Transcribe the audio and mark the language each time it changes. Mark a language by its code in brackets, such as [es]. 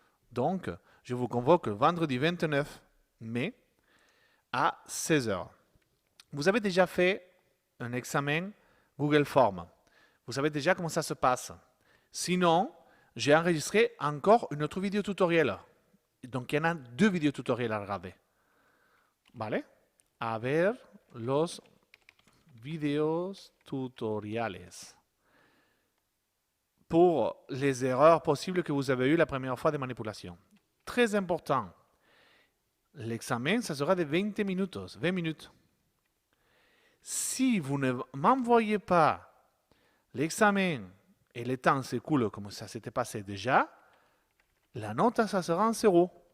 [fr] Donc, je vous convoque vendredi 29 mai à 16h. Vous avez déjà fait un examen Google Forms. Vous savez déjà comment ça se passe. Sinon, j'ai enregistré encore une autre vidéo tutoriel. Donc, il y en a 2 vidéos tutoriels à regarder. [es] ¿Vale? A ver los videos tutoriales. [fr] Pour les erreurs possibles que vous avez eues la première fois de manipulation. Très important. L'examen, ça sera de 20 minutes. Si vous ne m'envoyez pas l'examen et le temps s'écoule comme ça s'était passé déjà, la note, ça sera en 0.